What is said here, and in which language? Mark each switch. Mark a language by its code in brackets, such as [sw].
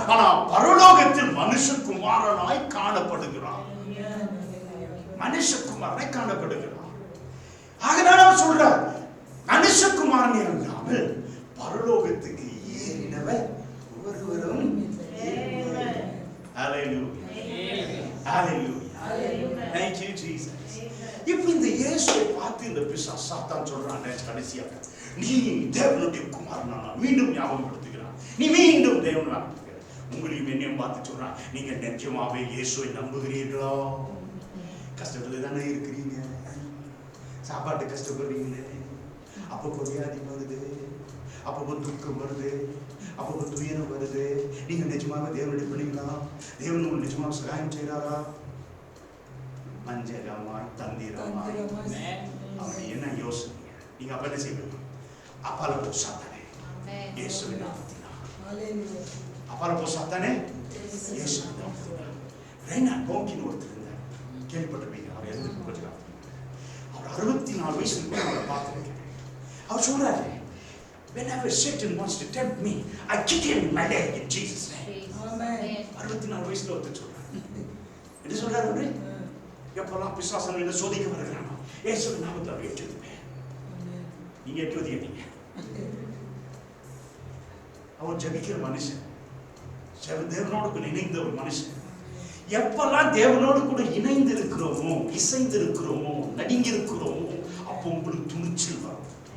[ta] ஆனா பரலோகத்தில் மனுஷகுமாரனாய் காணப்படுகிறார். மனுஷகுமாரனாய் காணப்படுகிறார். ஆகவே அவர் சொல்றார், மனுஷகுமாரன் இல்லாமல் பரலோகத்துக்கு ஏறினவர் ஒருவரும் இல்லை. [en] ஹல்லேலூயா, ஹல்லேலூயா, thank you Jesus. [ta] இப்போ இந்த இயேசுவை பார்த்து இந்த பிசாசு சாத்தான் சொல்றான் கடைசியாக, நீ தேவனுடைய குமாரனா மீண்டும் ஞாபகப்படுத்துகிறான். நீ மீண்டும் தேவனா உங்களையும் என்னையும் பார்த்து சொல்றான், நீங்க நிச்சயமாவே இயேசுவை நம்புகிறீர்களா? கஷ்டத்துல தானே இருக்கிறீங்க, சாப்பாட்டு கஷ்டப்படுறீங்களே, அப்பப்போ வியாதி வருது, அப்பப்போ துக்கம் வருது, அப்பப்போ துயரம் வருது. நீங்க நிஜமாக தேவனுடைய பிள்ளைங்களா? தேவன் உங்களுக்கு நிஜமாக சகாயம் செய்யறாரா? மஞ்சளமாய் தந்திரமாய் அப்படி என்ன யோசனை? நீங்க அப்ப என்ன செய்வீங்க? அப்பால போ சாத்தானே, இயேசுவின் நாமத்தினால. அப்பால போ சாத்தானே, இயேசுவின் நாமத்தினால. ரெய்னால்ட் போங்கின் ஒருத்தர் இருந்தார், கேள்விப்பட்டிருப்பீங்க. அவர் இறந்து கொஞ்சம் அவர் 64 வயசுல அவரை பார்த்துருக்கேன். அவர் சொல்றாரு, [en] whenever Satan wants to tempt me, I kick him in my leg in Jesus name. [ta] Amen. 64 வயசுல ஒருத்தர் சொல்றாரு. என்ன சொல்றாரு அவரு? எப்பெல்லாம் பிசாசன் என்ன சோதிக்க வருகிறானோ இயேசுவின் நாமத்தில் ஏற்றுவேன். நீங்க ஏற்றுவீங்க. அவர் ஜெபிக்கிற மனுஷன், தேவனோடு கூட இணைந்த ஒரு மனுஷன். எப்பெல்லாம் தேவனோடு கூட இணைந்து இருக்கிறோமோ, இசைந்து இருக்கிறோமோ, நடுங்கி இருக்கிறோமோ, அப்போ உங்களுக்கு துணிச்சல் வரும்.